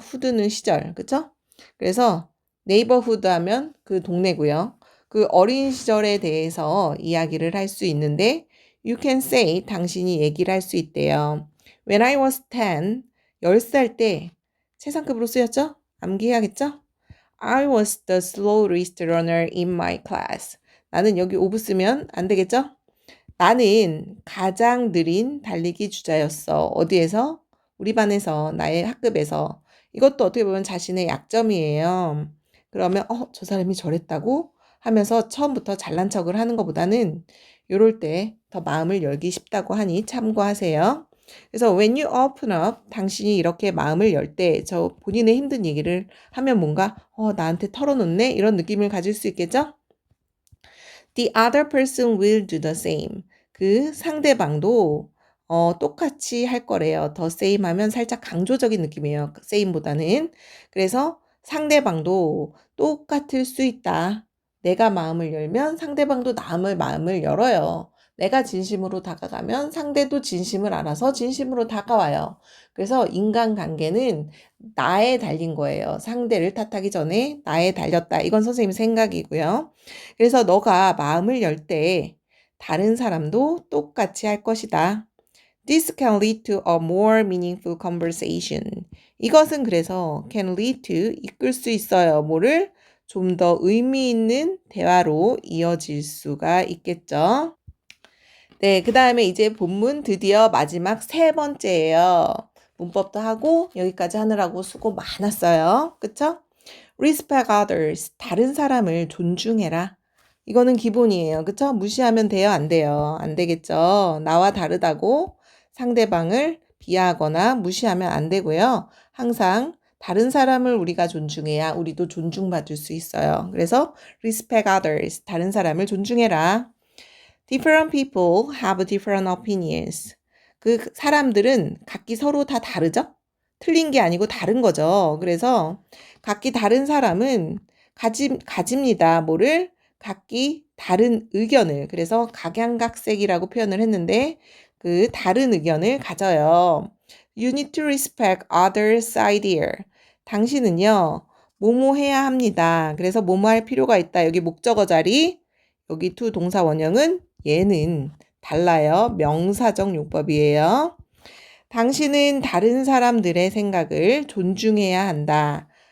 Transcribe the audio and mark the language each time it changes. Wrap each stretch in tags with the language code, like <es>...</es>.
<ko>hood는 시절, 그쵸? 그래서 neighborhood 하면 그 동네고요. 그 어린 시절에 대해서 이야기를 할 수 있는데</ko> <en>you can say,</en> <ko>당신이 얘기를 할 수 있대요.</ko> <en>When I was</en> <ko>10살 때 최상급으로 쓰였죠? 암기해야겠죠?</ko> <en>I was the slowest runner in my class.</en> <ko>나는 여기 오브 쓰면 안 되겠죠? 나는 가장 느린 달리기 주자였어. 어디에서? 우리 반에서, 나의 학급에서. 이것도 어떻게 보면 자신의 약점이에요. 그러면 저 사람이 저랬다고? 하면서 처음부터 잘난 척을 하는 것보다는 이럴 때 더 마음을 열기 쉽다고 하니 참고하세요. 그래서</ko> <en>when you open up,</en> <ko>당신이 이렇게 마음을 열 때 저 본인의 힘든 얘기를 하면 뭔가 나한테 털어놓네? 이런 느낌을 가질 수 있겠죠?</ko> <en>The other person will do the same.</en> <ko>그 상대방도 똑같이 할 거래요. the same 하면 살짝 강조적인 느낌이에요. same보다는. 그래서 상대방도 똑같을 수 있다. 내가 마음을 열면 상대방도 마음을 열어요. 내가 진심으로 다가가면 상대도 진심을 알아서 진심으로 다가와요. 그래서 인간관계는 나에 달린 거예요. 상대를 탓하기 전에 나에 달렸다. 이건 선생님 생각이고요. 그래서 너가 마음을 열 때 다른 사람도 똑같이 할 것이다.</ko> <en>This can lead to a more meaningful conversation.</en> <ko>이것은 그래서</ko> <en>can lead to,</en> <ko>이끌 수 있어요. 뭐를? 좀 더 의미 있는 대화로 이어질 수가 있겠죠. 네, 그 다음에 이제 본문 드디어 마지막 세 번째예요. 문법도 하고 여기까지 하느라고 수고 많았어요. 그쵸?</ko> <en>Respect others.</en> <ko>다른 사람을 존중해라. 이거는 기본이에요. 그쵸? 무시하면 돼요? 안 돼요? 안 되겠죠? 나와 다르다고 상대방을 비하하거나 무시하면 안 되고요. 항상 다른 사람을 우리가 존중해야 우리도 존중받을 수 있어요. 그래서</ko> <en>respect others,</en> <ko>다른 사람을 존중해라.</ko> <en>Different people have different opinions.</en> <ko>그 사람들은 각기 서로 다 다르죠? 틀린 게 아니고 다른 거죠. 그래서 각기 다른 사람은 가집니다. 뭐를? 각기 다른 의견을. 그래서 각양각색이라고 표현을 했는데 그 다른 의견을 가져요.</ko> <en>You need to respect others' idea.</en> <ko>당신은요, 뭐뭐 해야 합니다. 그래서 뭐뭐 할 필요가 있다. 여기 목적어 자리, 여기 to 동사 원형은 얘는 달라요. 명사적 용법이에요. 당신은 다른 사람들의 생각을 존중해야 한다.</ko>